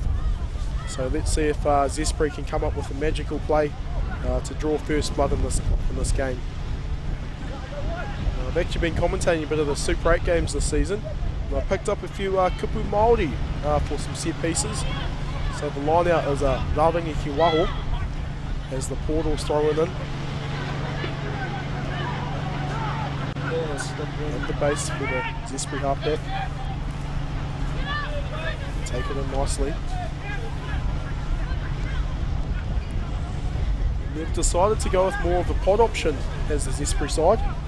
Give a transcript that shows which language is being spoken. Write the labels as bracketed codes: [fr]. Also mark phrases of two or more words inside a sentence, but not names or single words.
[en] So let's see if Zespri can come up with a magical play to draw first blood in this game. I've actually been commentating a bit of the Super 8 games this season, and I picked up a few [mi] kupu Māori [en] for some set pieces. So the line out is [mi] Raringi ki waho [en] as the portal's throwing in. And the base for the Zespri halfback. Take it in nicely. And they've decided to go with more of a pod option as the Zespri side.